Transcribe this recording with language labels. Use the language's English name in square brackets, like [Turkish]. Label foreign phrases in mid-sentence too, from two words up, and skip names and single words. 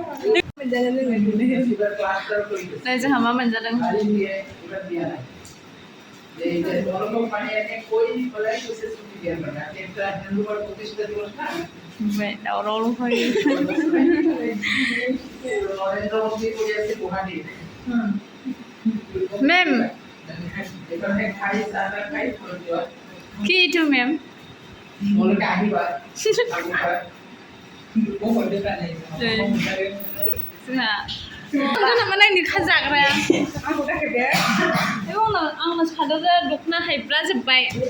[Bodo] दा जोंहा मा मोनजादों दावराव फैयो मेम [Assamese] কি এইটো [Bodo] মেম जोंहा माने निखा जाग्राया आंनो सादोर दख'ना हायब्ला जोब्बाय